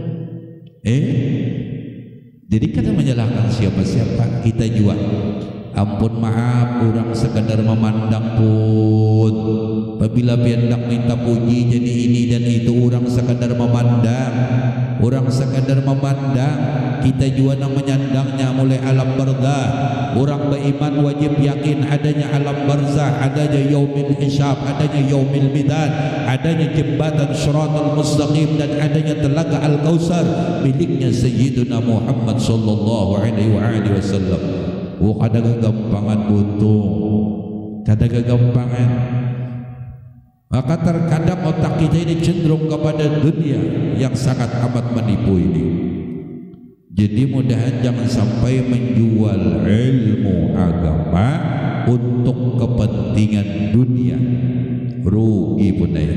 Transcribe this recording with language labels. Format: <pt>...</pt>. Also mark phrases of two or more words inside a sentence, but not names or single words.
<bjn>Jadi kada menyalahkan siapa-siapa, kita juga.</bjn> <id>Ampun maaf, orang sekadar memandang pun. Apabila hendak minta puji jadi ini dan itu, orang sekadar memandang.</id> <bjn>Orang sekadar memandang, kita juga nang menyandangnya mulai alam barzah.</bjn> <id>Orang beriman wajib yakin adanya alam barzah, adanya</id> <ar>يوم الحساب,</ar> <id>adanya</id> <ar>يوم الميدان,</ar> <id>adanya jembatan Shiratal Mustaqim, dan adanya telaga Al-Kautsar miliknya Sayyidina Muhammad</id> <ar>صلى الله عليه وسلم.</ar> <bjn>Kada gagampangan butuh, kada gagampangan.</bjn> <id>Maka terkadang otak kita ini cenderung kepada dunia yang sangat amat menipu ini. Jadi mudahan jangan sampai menjual ilmu agama untuk kepentingan dunia. Rugi pun ya.</id>